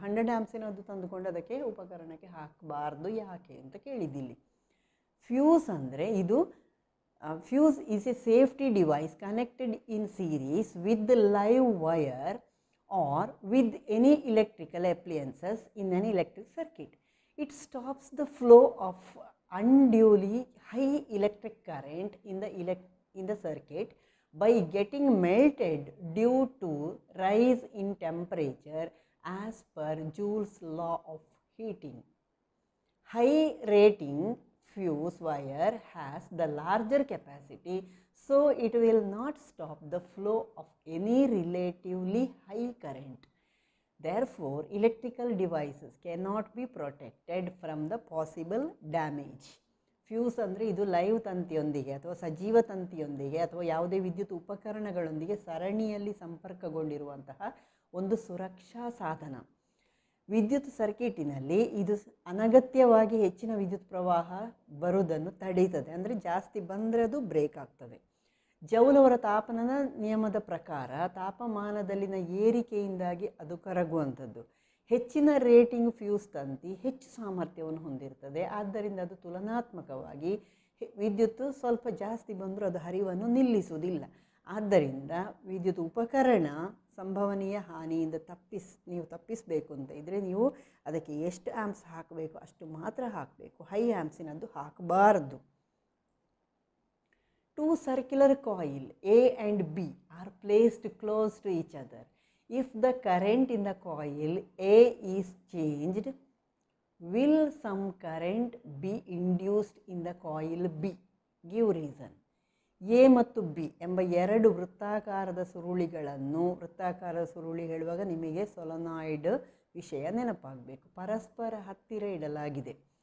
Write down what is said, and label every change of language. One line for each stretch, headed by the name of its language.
Kannada: 100 ಆ್ಯಮ್ಸಿನದ್ದು ತಂದುಕೊಂಡು ಅದಕ್ಕೆ ಉಪಕರಣಕ್ಕೆ ಹಾಕಬಾರ್ದು ಯಾಕೆ ಅಂತ ಕೇಳಿದ್ದಿಲ್ಲಿ. ಫ್ಯೂಸ್ ಅಂದರೆ ಇದು
English: Fuse is a safety device connected in series with the live wire or with any electrical appliances in an electric circuit. It stops the flow of unduly high electric current in the circuit by getting melted due to rise in temperature as per Joule's law of heating. High rating fuse wire has the larger capacity, so it will not stop the flow of any relatively high current. Therefore, electrical devices cannot be protected from the possible damage.
Kannada: Fuse ಅಂದರೆ ಇದು live ತಂತಿಯೊಂದಿಗೆ ಅಥವಾ ಸಜೀವ ತಂತಿಯೊಂದಿಗೆ ಅಥವಾ ಯಾವುದೇ ವಿದ್ಯುತ್ ಉಪಕರಣಗಳೊಂದಿಗೆ ಸರಣಿಯಲ್ಲಿ ಸಂಪರ್ಕಗೊಂಡಿರುವಂತಹ ಒಂದು ಸುರಕ್ಷಾ ಸಾಧನ. ವಿದ್ಯುತ್ ಸರ್ಕಿಟಿನಲ್ಲಿ ಇದು ಅನಗತ್ಯವಾಗಿ ಹೆಚ್ಚಿನ ವಿದ್ಯುತ್ ಪ್ರವಾಹ ಬರುವುದನ್ನು ತಡೀತದೆ. ಅಂದರೆ ಜಾಸ್ತಿ ಬಂದರೆ ಅದು ಬ್ರೇಕ್ ಆಗ್ತದೆ. ಜೌಲ್ ಅವರ ತಾಪನದ ನಿಯಮದ ಪ್ರಕಾರ ತಾಪಮಾನದಲ್ಲಿನ ಏರಿಕೆಯಿಂದಾಗಿ ಅದು ಕರಗುವಂಥದ್ದು. ಹೆಚ್ಚಿನ ರೇಟಿಂಗ್ ಫ್ಯೂಸ್ ತಂತಿ ಹೆಚ್ಚು ಸಾಮರ್ಥ್ಯವನ್ನು ಹೊಂದಿರ್ತದೆ. ಆದ್ದರಿಂದ ಅದು ತುಲನಾತ್ಮಕವಾಗಿ ವಿದ್ಯುತ್ ಸ್ವಲ್ಪ ಜಾಸ್ತಿ ಬಂದರೂ ಅದು ಹರಿವನ್ನು ನಿಲ್ಲಿಸುವುದಿಲ್ಲ. ಆದ್ದರಿಂದ ವಿದ್ಯುತ್ ಉಪಕರಣ ಸಂಭವನೀಯ ಹಾನಿಯಿಂದ ನೀವು ತಪ್ಪಿಸಬೇಕು ಅಂತ ಇದ್ದರೆ ನೀವು ಅದಕ್ಕೆ ಎಷ್ಟು ಆ್ಯಮ್ಸ್ ಹಾಕಬೇಕು ಅಷ್ಟು ಮಾತ್ರ ಹಾಕಬೇಕು. ಹೈ ಆ್ಯಮ್ಸಿನದ್ದು ಹಾಕಬಾರ್ದು.
English: two circular coil A and B are placed close to each other. If the current in the coil A is changed, will some current be induced in the coil B? Give reason.
Kannada: A ಮತ್ತು B ಎಂಬ ಎರಡು ವೃತ್ತಾಕಾರದ ಸುರುಳಿಗಳನ್ನು, ವೃತ್ತಾಕಾರದ ಸುರುಳಿ ಹೇಳುವಾಗ ನಿಮಗೆ ಸೊಲನಾಯ್ಡ್ ವಿಷಯ ನೆನಪಾಗಬೇಕು, ಪರಸ್ಪರ ಹತ್ತಿರ ಇಡಲಾಗಿದೆ.